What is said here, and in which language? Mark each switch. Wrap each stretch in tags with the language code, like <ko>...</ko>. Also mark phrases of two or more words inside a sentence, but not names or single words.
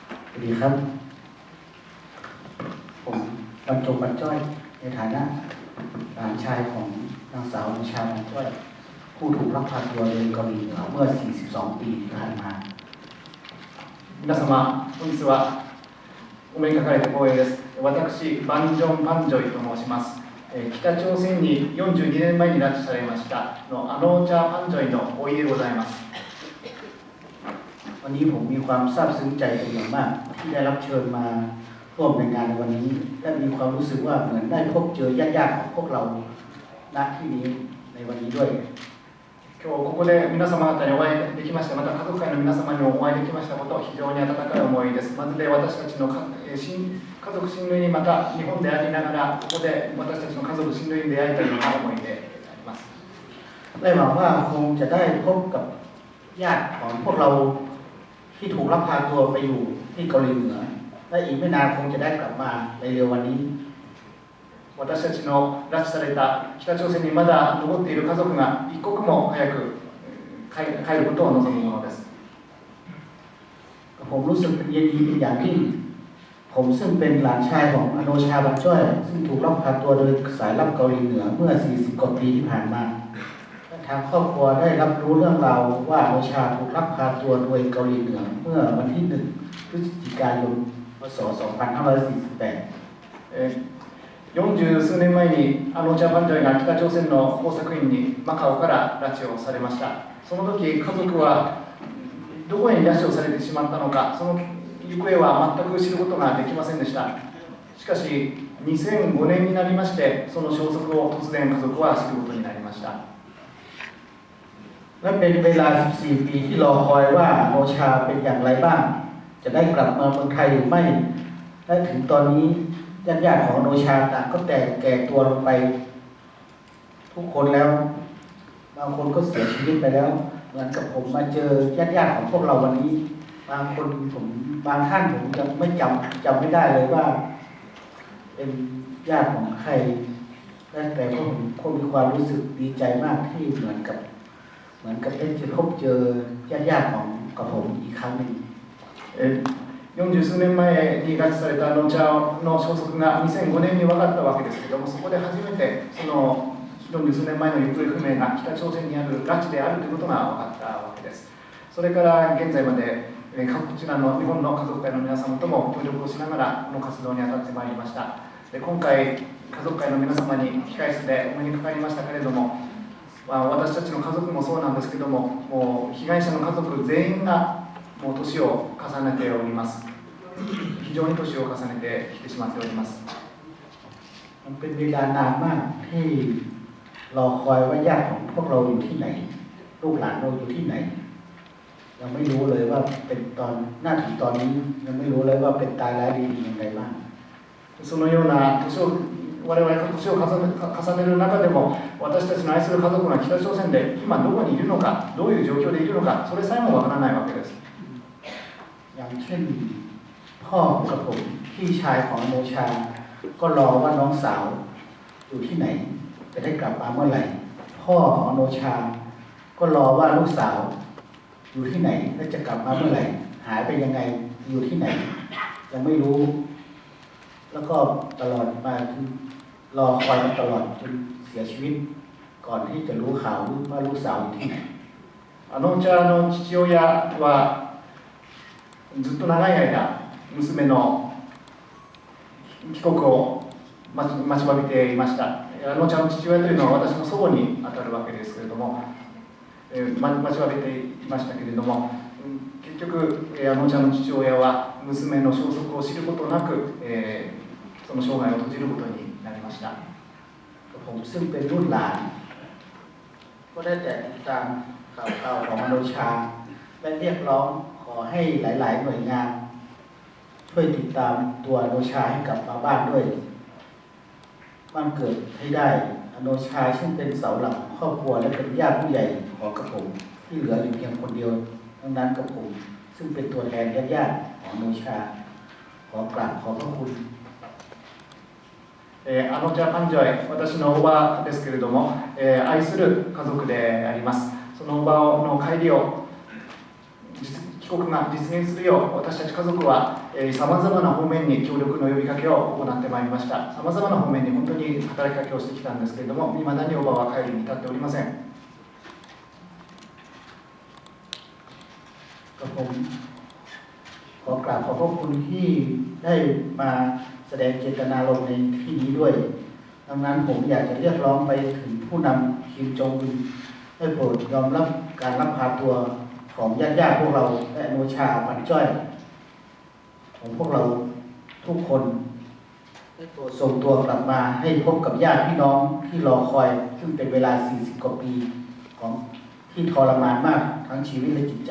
<th>สวัสดีครับผมบรรจงบรรจ้อยในฐานะหลานชายของนางสาวนิชาบรรจ้อยผู้ถูกลักพาตัวโดยเกาหลีเหนือเมื่อ 42 ปีที่ผ่านมา</th> <ja>皆様、本日はお目にかかれて光栄です。私、バンジョン・パンジョイと申します。北朝鮮に42年前に拉致されましたのアノーチャー・パンジョイの甥でございます。</ja> <th>วันนี้ผมมีความซาบซึ้งใจเป็นอย่างมากที่ได้รับเชิญมาร่วมในงานในวันนี้และมีความรู้สึกว่าเหมือนได้พบเจอญาติๆของพวกเราณที่นี้ในวันนี้ด้วย</th> <ja>今日ここで皆様方にお会いできました。また家族会の皆様にもお会いできましたこと非常に温かい思いです。まずで私たちの家族親類にまた日本でありながらここで私たちの家族親類に出会えたような思いであります。</ja> <th>และหวังว่าคงจะได้พบกับญาติของพวกเราที่ถูกลักพาตัวไปอยู่ที่เกาหลีเหนือและอีกไม่นานคงจะได้กลับมาในเร็ววันนี้</th> <ja>私たちの拉致された北朝鮮にまだ残っている家族が一刻も早く帰ることを望むものです。</ja> <th>ผมรู้สึกเป็นยินดีเป็นอย่างยิ่งผมซึ่งเป็นหลานชายของอโนชาบันจ้อยซึ่งถูกลักพาตัวโดยสายลับเกาหลีเหนือเมื่อ 40 กว่าปีที่ผ่านมาทางครอบครัวได้รับรู้เรื่องราวว่าอโนชาถูกลักพาตัวโดยเกาหลีเหนือเมื่อวันที่ 1 พฤศจิกายน พ. ศ. 2548</th> <ja>40 数年前にアノーチャー・パンジョイが北朝鮮の工作員にマカオから拉致をされました。その時家族はどこに拉致をされてしまったのか、その行方は全く知ることができませんでした。しかし2005年になりましてその消息を突然家族は知ることになりました。</ja> <th>และเป็นเวลา 14 ปีที่รอคอยว่าอโนชาเป็นอย่างไรบ้างจะได้กลับมาเมืองไทยหรือไม่และถึง ตอนนี้ญาติของอโนชาต่างก็แก่ตัวลงไปทุกคนแล้วบางคนก็เสียชีวิตไปแล้วเหมือนกับผมมาเจอญาติของพวกเราวันนี้บางท่านผมยังไม่จำไม่ได้เลยว่าเป็นญาติของใครแต่ผมมีความรู้สึกดีใจมากที่เหมือนกับได้พบเจอญาติของกับผมอีกครั้งหนึ่ง</th> <ja>40 数年前に拉致されたアノーチャーの消息が2005年に分かったわけですけれども、そこで初めてその40数年前の行方不明が北朝鮮にある拉致であるということが分かったわけです。それから現在までこちらの日本の家族会の皆様とも協力をしながらこの活動に当たってまいりました。今回家族会の皆様に控室でお目にかかりましたけれども、私たちの家族もそうなんですけども、被害者の家族全員がもう年を重ねております。非常に年を重ねてきてしまっております。</ja> <th>มันเป็นเวลานานมากที่รอคอยว่าญาติของพวกเราอยู่ที่ไหนลูกหลานเราอยู่ที่ไหนยังไม่รู้เลยว่าเป็นตอนหน้าถึงตอนนี้ยังไม่รู้เลยว่าเป็นตายร้ายดีอย่างไรบ้าง</th> <ja>そのような我々が年を重ねる中でも私たちの愛する家族が北朝鮮で今どこにいるのか、どういう状況でいるのか、それさえもわからないわけです。</ja> <th>อย่างเช่นพ่อกับผมพี่ชายของโนชาก็รอว่าน้องสาวอยู่ที่ไหนจะได้กลับมาเมื่อไหร่พ่อของโนชาก็รอว่าลูกสาวอยู่ที่ไหนและจะกลับมาเมื่อไหร่หายไปยังไงอยู่ที่ไหนยังไม่รู้แล้วก็ตลอดมารอคอยมาตลอดจนเสียชีวิตก่อนที่จะรู้ข่าวว่าลูกสาวอยู่ที่ไหน</th> <ja>アノーチャーの父親はずっと長い間娘の帰国を待ちわびていました。アノーチャーの父親というのは私の祖母にあたるわけですけれども、待ちわびていましたけれども、結局アノーチャーの父親は娘の消息を知ることなく、その生涯を閉じることになりました。</ja> <th>ผมซึ่งเป็นรุ่นหลานก็ได้แต่ติดตามข่าวของอโนชาและเรียกร้องขอให้หลายๆหน่วยงานช่วยติดตามตัวอโนชาให้กลับมาบ้านด้วยบ้านเกิดให้ได้อโนชาซึ่งเป็นเสาหลักครอบครัวและเป็นญาติผู้ใหญ่ของกระผมที่เหลืออยู่เพียงคนเดียวดังนั้นกระผมซึ่งเป็นตัวแทนญาติของอโนชาขอกราบขอบพระคุณ</th> <ja>アノーチャー・パンジョイ、私のおばですけれども、愛する家族であります。そのおばの帰りを帰国が実現するよう、私たち家族はさまざまな方面に協力の呼びかけを行ってまいりました。さまざまな方面に本当に働きかけをしてきたんですけれども、未だにおばは帰りに至っておりません。</ja> <th>ผมขอกราบขอบพระคุณที่ได้มาแสดงเจตนารมณ์ในที่นี้ด้วยดังนั้นผมอยากจะ เรียกร้องไปถึงผู้นำคิมจองอึนให้โปรดยอมรับการลักพาตัวของญาติพวกเราและโนชาปันจ้อยของพวกเราทุกคนให้โปรดส่งตัวกลับมาให้พบกับญาติพี่น้องที่รอคอยซึ่งเป็นเวลา40 กว่าปีของที่ทรมานมากทั้งชีวิตและจิตใจ</th>